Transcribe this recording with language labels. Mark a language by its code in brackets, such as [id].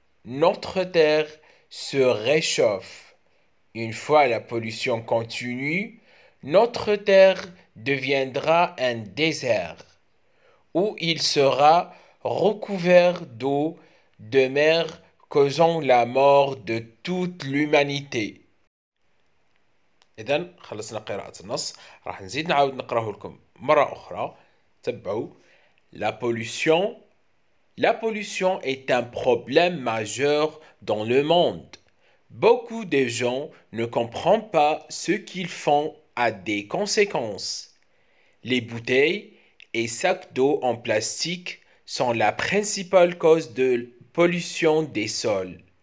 [fr] Notre terre se réchauffe. Une fois la pollution continue, notre terre deviendra un désert où il sera recouvert d'eau de mer causant la mort de toute l'humanité. [ar] إذن خلصنا قراءة النص، راح نزيد نعاود نقراه لكم مرة أخرى. تبعوا. [fr] La pollution. La pollution est un problème majeur dans le monde. Beaucoup de gens ne comprennent pas ce qu'ils font a des conséquences. Les bouteilles et sacs d'eau en plastique sont la principale cause de pollution des sols.